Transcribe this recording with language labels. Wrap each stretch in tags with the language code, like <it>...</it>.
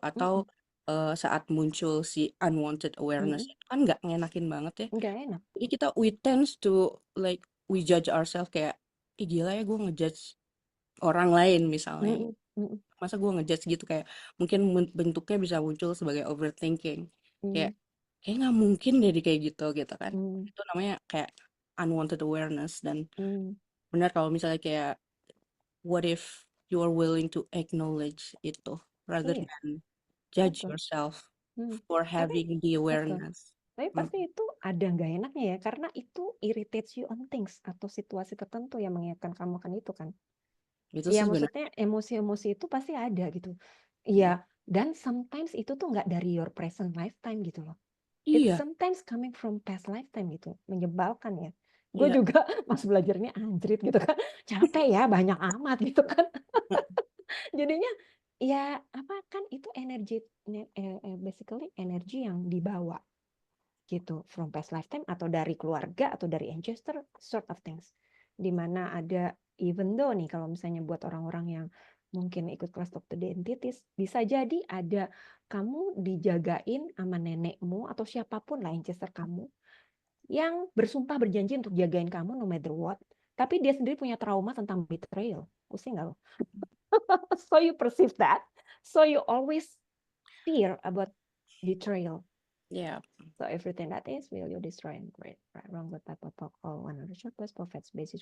<id>Atau saat muncul si unwanted awareness itu kan nggak ngenakin banget ya. nggak enak. Jadi</id> <en>we tends to like we judge ourselves</en> <id>kayak, ih gila ya gue ngejudge orang lain misalnya. Masa gue ngejudge gitu, kayak mungkin bentuknya bisa muncul sebagai overthinking. Kayak nggak mungkin deh kayak gitu kan. Itu namanya kayak</id> <en>unwanted awareness.</en> <id>Dan benar kalau misalnya kayak</id> <en>what if you are willing to acknowledge itu rather than judge yourself for having the awareness.</en> <id>Tapi pasti itu ada nggak enaknya ya, karena itu</id> <en>irritates you on things</en> <id>atau situasi tertentu yang mengingatkan kamu akan itu kan. Itu Iya, sih maksudnya emosi-emosi itu pasti ada gitu. Iya, dan sometimes itu tuh nggak dari</id> <en>your present lifetime</en> <id>gitu loh.</id> <en>It's</en> <id>Iya,</id> <en>sometimes coming from past lifetime gitu.</en> <id>Menyebalkan ya.</id> <en>Gue</en> <id>iya. juga pas belajarnya anjrit gitu kan. Capek ya, banyak amat gitu kan. Jadinya ya apa kan itu energi, basically energi yang dibawa gitu</id> <en>from past lifetime</en> <id>atau dari keluarga atau dari ancestor</id> <en>sort of things.</en> <id>Dimana ada even though nih kalau misalnya buat orang-orang yang mungkin ikut kelas Talk to the Entities, bisa jadi ada kamu dijagain sama nenekmu atau siapapun lah ancestor kamu yang bersumpah berjanji untuk jagain kamu</id> <en>no matter what,</en> <id>tapi dia sendiri punya trauma tentang betrayal. Pusing nggak lo?</id> <en>So you perceive that, so you always fear about betrayal. Yeah. So everything that is will you destroy and create. Right, wrong, good, bad, all 100 shopers, profits, basis,</en>